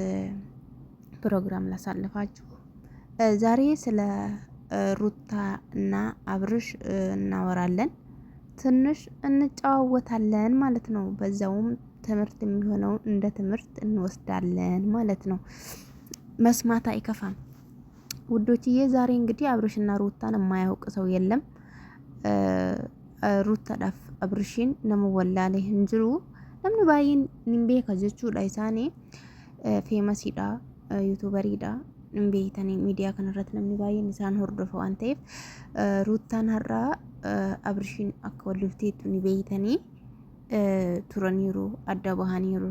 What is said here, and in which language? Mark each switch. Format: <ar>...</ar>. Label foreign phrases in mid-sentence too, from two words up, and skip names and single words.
<am>ፕሮግራም ላሳልፋችሁ። ዛሬ ስለ ሩታ እና አብርሽ እናወራለን፣ ትንሽ እንጨዋወታለን ማለት ነው። በዛውም ትምህርት የሚሆነው እንደ ትምህርት እንወስዳለን ማለት ነው። መስማት አይከፋም ውዶችዬ። ዛሬ እንግዲህ አብርሽና ሩታን የማያውቅ ሰው የለም።</am> <om>ruttaadhaaf abrishiin nama wallaalee hin jiru. Namni baay'een hin beeka jechuudha. Isaanii feemasiidha, yuutuubariidha. Hin beektanii miidiyaa kanarratti namni baay'een isaan hordofa waan ta'eef ruttaan har'aa abrishiin akka wallolteettu ni beektanii turaniiru, adda bahaniiru.</om>